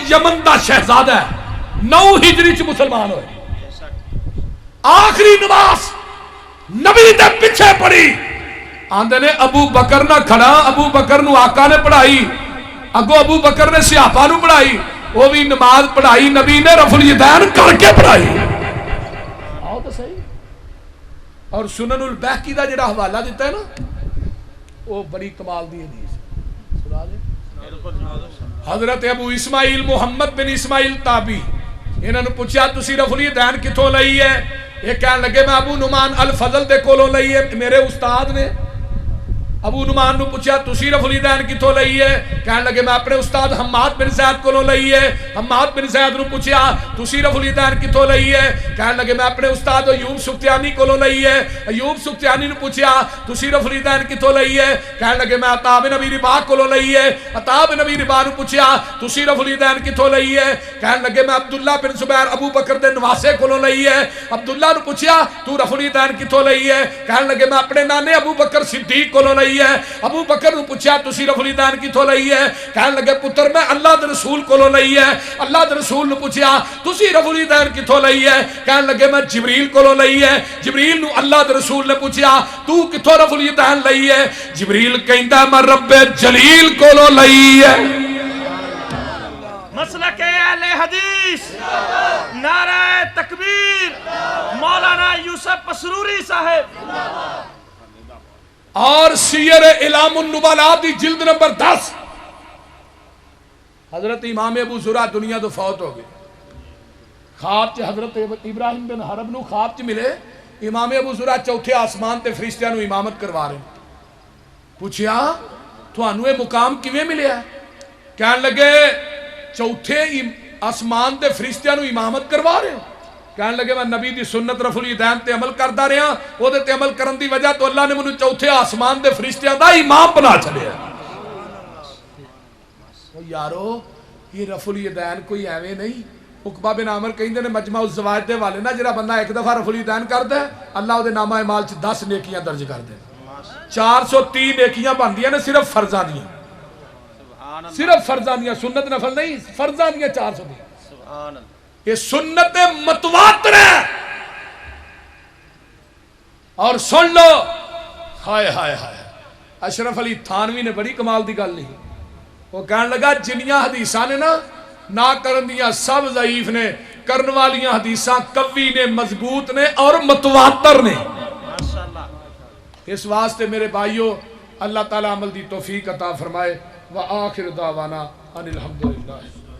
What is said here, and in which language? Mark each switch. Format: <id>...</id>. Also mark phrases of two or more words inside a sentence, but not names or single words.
<pa>یمن دا شہزادہ ہے، 9 ہجری چ مسلمان ہوئے، آخری نماز نبی دے پیچھے پڑھی، آندے نے ابو بکر نہ کھڑا، ابو بکر نو آقا نے پڑھائی، اگو ابو بکر نے صحابہ نو پڑھائی، وہ بھی نماز پڑھائی نبی نے رفع الیدین کر کے پڑھائی۔</pa> <ur>آؤ تو صحیح۔</ur> <pa>اور سنن البیہقی دا جڑا حوالہ دیتا ہے نا، وہ بڑی کمال دی حدیث سنا دے۔ حضرت ابو اسماعیل محمد بن اسماعیل تابی، انہوں نے پوچھا تسی رفع الیدین کتھوں لئی ہے؟ یہ کہنے لگے میں ابو نعمان الفضل دے کولوں لئی ہے، میرے استاد نے۔ ابو نعمان نو پوچھا تسی رفع الیدین کتھوں لئی ہے؟ کہنے لگے میں اپنے استاد حماد بن زید کولوں لئی ہے۔ حماد بن زید نو پوچھا تسی رفع الیدین کتھوں لئی ہے؟ کہنے لگے میں اپنے استاد ایوب سختیانی کولوں لئی ہے۔ ایوب سختیانی نو پوچھا تسی رفع الیدین کتھوں لئی ہے؟ کہنے لگے میں عطا بن ابی رباح کولوں لئی ہے۔ عطا بن ابی رباح نو پوچھا تسی رفع الیدین کتھوں لئی ہے؟ کہنے لگے میں عبداللہ بن زبیر ابو بکر دے نواسے کولوں لئی ہے۔ عبداللہ نو پوچھا تو رفع الیدین کتھوں لئی ہے؟ کہنے لگے میں اپنے نانے ابو بکر صدیق کولوں لئی ہے۔ ابو بکر نو پوچھا تسی رفع الیدین کتھوں لئی ہے؟ کہنے لگے پتر میں اللہ دے رسول کولوں لئی ہے۔ اللہ دے رسول نو پوچھا تسی رفع الیدین کتھوں لئی ہے؟ کہنے لگے میں جبریل کولوں لئی ہے۔ جبریل نو اللہ دے رسول نے پوچھا تو کتھوں رفع الیدین لئی ہے؟ جبریل کہندا میں رب جلیل کولوں لئی ہے۔</pa> <ur>مسلک اہل حدیث، نعرہ تکبیر، مولانا یوسف پسروری صاحب۔</ur> <pa>اور سیر اعلام النبلاء دی جلد نمبر 10، حضرت امام ابو زرع دنیا تو فوت ہو گئے، خواب چ حضرت ابراہیم بن حرب نو خواب چ ملے امام ابو زرع چوتھے آسمان تے فرشتیاں نو امامت کروا رہے ہیں۔ پوچھیا تھانوں یہ مقام کیویں ملیا؟ کہنے لگے چوتھے آسمان تے فرشتیاں نو امامت کروا رہے ہیں۔ کہنے لگے میں نبی دی سنت رفع الیدین تے عمل کردا رہا، او دے تے عمل کرن دی وجہ تو اللہ نے مینوں چوتھے آسمان دے فرشتیاں دا امام بنا چھڈیا۔ او یارو یہ رفع الیدین کوئی ایویں نہیں۔ عقبہ بن عامر کہندے نے مجمع الزواج دے والے نا جڑا بندہ ایک دفعہ رفع الیدین کردا ہے اللہ او دے نامہ اعمال چ 10 نیکیاں درج کر دے۔ 430 نیکیاں بندیاں نے صرف فرضاں دیاں، صرف فرضاں دیاں، سنت نفل نہیں، فرضاں دیاں 430۔</pa> <ar>سبحان اللہ،</ar> <ur>یہ سنت متواتر ہے۔</ur> <pa>اور سن لو، ہائے ہائے ہائے، اشرف علی تھانوی نے بڑی کمال دی گل نہیں، وہ کہنے لگا جنیاں حدیثاں نے نا کرن دیاں سب ضعیف نے، کرن والیاں حدیثاں قوی نے، مضبوط نے اور متواتر نے۔ اس واسطے میرے بھائیو اللہ تعالیٰ عمل دی توفیق عطا فرمائے۔</pa> <ar>وآخر دعوانا ان الحمدللہ۔</ar>